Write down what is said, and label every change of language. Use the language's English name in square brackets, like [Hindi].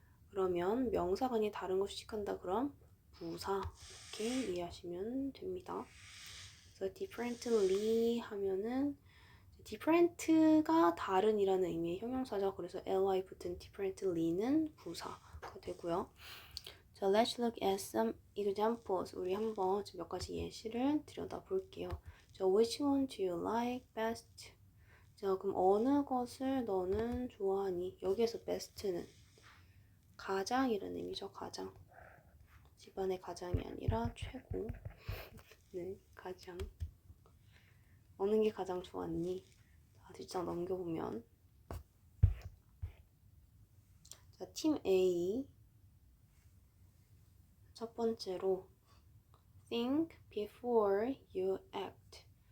[Korean] 그러면 명사가 아닌 다른 걸 수식한다 그럼 부사. 이렇게 이해하시면 됩니다. 그래서 differently 하면은 different가 다른이라는 의미의 형용사죠. 그래서 ly 붙은 differently는 부사가 되고요. [English] 자, let's look at some examples. [Korean] 우리 한번 몇 가지 예시를 들여다볼게요. [English] 자, which one do you like best? [Korean] 자, 그럼 어느 것을 너는 좋아하니? 여기에서 best는 가장이라는 의미죠. 가장. 집안의 가장이 아니라 최고. 네, 가장. 어느 게 가장 좋았니? 자, 뒷장 넘겨보면 자, 팀 A 첫 번째로 [English] think before you act.